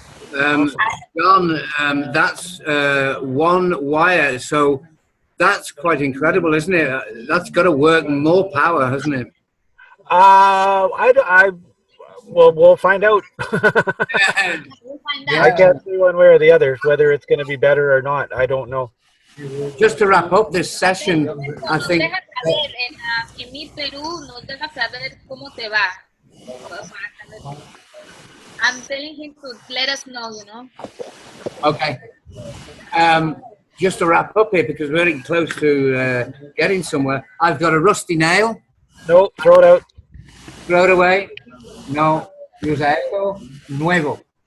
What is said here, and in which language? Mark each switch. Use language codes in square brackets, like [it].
[en] John, that's one wire, so that's quite incredible, isn't it? That's got to work more power, hasn't it? We'll find out. I can't say one way or the other whether it's going to be better or not. I don't know. Just to wrap up this session, I think. [es] En MIP Perú nos deja saber cómo te va. [en] I'm telling him to let us know, you know. Okay. Just to wrap up here, because we're getting close to getting somewhere. I've got a rusty nail. No, throw it out. Throw it away. No. Use [es] esto. Nuevo.